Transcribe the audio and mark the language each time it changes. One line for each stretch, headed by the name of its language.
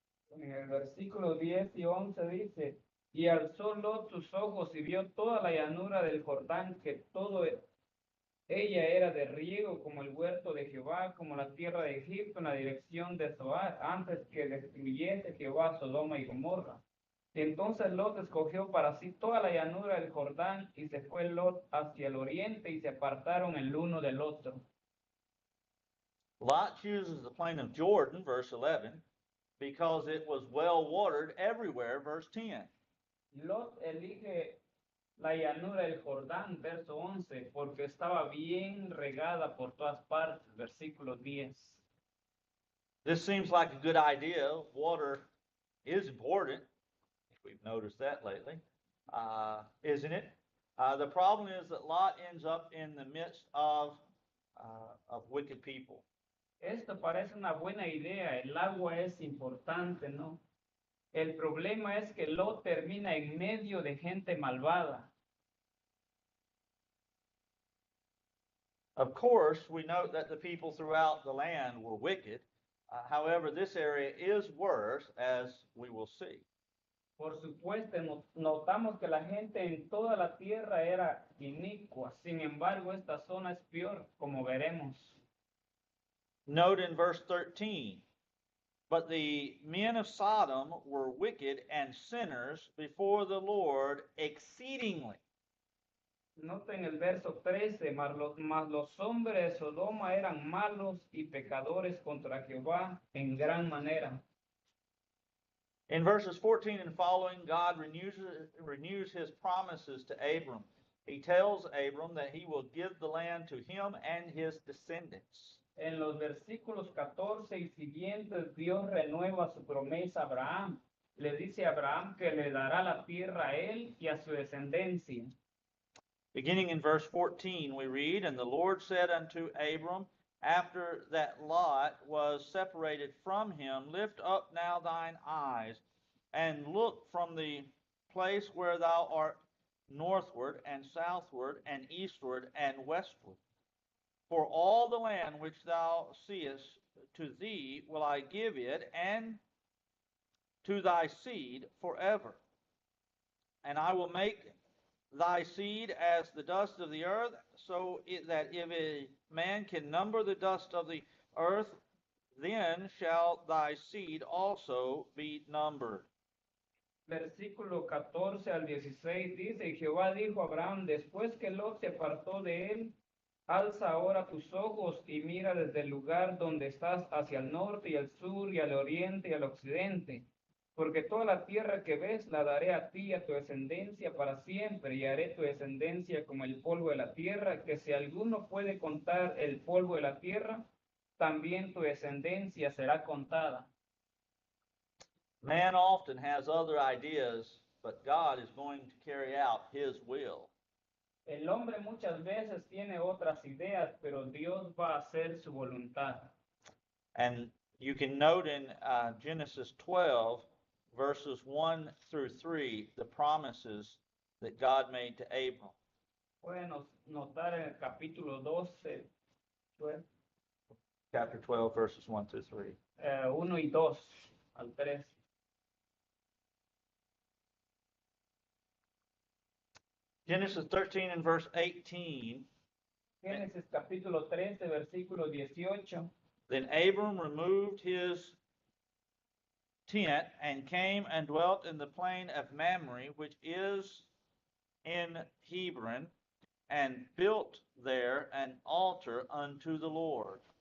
Spanish: En el versículo 10 y 11 dice, y alzó Lot sus ojos y vio toda la llanura del Jordán, que todo ella era de riego como el huerto de Jehová, como la tierra de Egipto en la dirección de Zoar, antes que destruyese Jehová Sodoma y Gomorra. Y entonces Lot escogió para sí toda la llanura del Jordán, y se fue Lot hacia el oriente, y se apartaron el uno del otro.
English: Lot chooses the plain of Jordan, verse 11, because it was well watered everywhere, verse 10.
Spanish: Lot elige la llanura del Jordán, verso 11, porque estaba bien regada por todas partes, versículo 10.
English: This seems like a good idea. Water is important. We've noticed that lately, isn't it? The problem is that Lot ends up in the midst of wicked people.
Spanish: Esto parece una buena idea, el agua es importante, ¿no? El problema es que Lot termina en medio de gente malvada.
English: Of course, we note that the people throughout the land were wicked. However, this area is worse, as we will see.
Spanish: Por supuesto, notamos que la gente en toda la tierra era inicua. Sin embargo, esta zona es peor, como veremos.
English: Note in verse 13, but the men of Sodom were wicked and sinners before the Lord exceedingly.
Spanish: Noten el verso 13, mas los hombres de Sodoma eran malos y pecadores contra Jehová en gran manera.
English: In verses 14 and following, God renews his promises to Abram. He tells Abram that he will give the land to him and his descendants.
Spanish: En los versículos 14 y siguientes, Dios renueva su promesa a Abraham. Le dice a Abraham que le dará la tierra a él y a su descendencia.
English: Beginning in verse 14, we read, and the Lord said unto Abram, after that Lot was separated from him, lift up now thine eyes, and look from the place where thou art northward, and southward, and eastward, and westward. For all the land which thou seest, to thee will I give it, and to thy seed forever. And I will make thy seed as the dust of the earth, so that if a man can number the dust of the earth, then shall thy seed also be numbered.
Spanish: Versículo 14 al 16 dice, y Jehová dijo a Abraham, después que Lot se apartó de él, alza ahora tus ojos y mira desde el lugar donde estás hacia el norte y al sur y al oriente y al occidente. Porque toda la tierra que ves la daré a ti y a tu descendencia para siempre, y haré tu descendencia como el polvo de la tierra, que si alguno puede contar el polvo de la tierra, también tu descendencia será contada.
English: Man often has other ideas, but God is going to carry out his will.
Spanish: El hombre muchas veces tiene otras ideas, pero Dios va a hacer su voluntad.
English: And you can note in Genesis 12, verses 1 through 3, the promises that God made to Abram.
Spanish: Pueden notar en el capítulo 12,
English: Chapter 12, verses 1 through 3.
Spanish: 1 y 2 al 3.
English: Genesis 13 and verse 18.
Spanish: Génesis capítulo 13, versículo 18.
English: Then Abram removed his tent and came and dwelt in the plain of Mamre, which is in Hebron, and built there an altar unto the Lord.